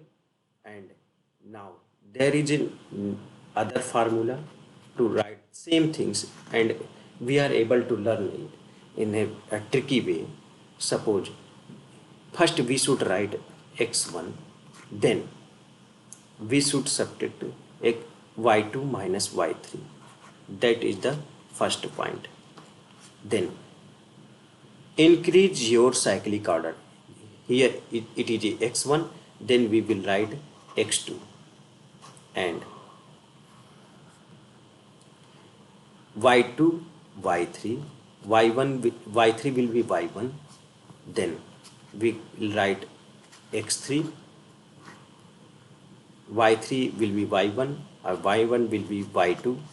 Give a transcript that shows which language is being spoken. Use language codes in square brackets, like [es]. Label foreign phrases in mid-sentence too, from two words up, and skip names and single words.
[en] And now there is an other formula to write same things, and we are able to learn it in a tricky way. Suppose first we should write x1, then we should subtract y2 minus y3. That is the first point. Then increase your cyclic order. Here it is x1, then we will write x2, and y2 y3, y1 y3 will be y1, then we will write x3, y3 will be y1, or y1 will be y2.